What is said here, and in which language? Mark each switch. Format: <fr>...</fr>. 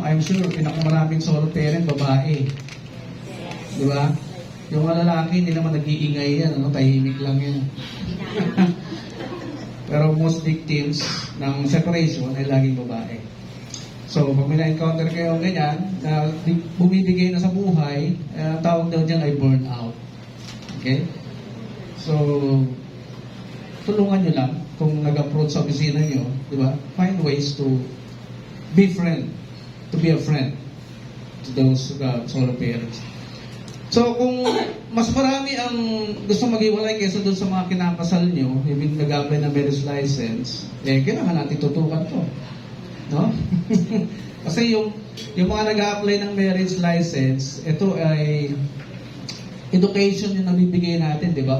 <en>I'm sure,</en> <tl>pinakamaraming solo parent, babae. Di ba? Yung mga lalaki, hindi naman nag-iingay yan, ano? Tahimik lang yan. Pero most victims ng separation ay laging babae. So, pag may na-encounter kayo ganyan, na bumibigay na sa buhay, tawag daw dyan ay burnout. Okay? So, tulungan nyo lang kung nag-approach sa opisina nyo, di ba?</tl> <en>Find ways to be a friend to those solo parents.</en> <tl>So, kung mas marami ang gusto maghiwalay kaysa doon sa mga kinakasal nyo, yung nag-apply ng marriage license, kailangan natin tutukan to. No? Kasi yung mga nag-apply ng marriage license, ito ay education yung nabibigay natin, di ba?</tl>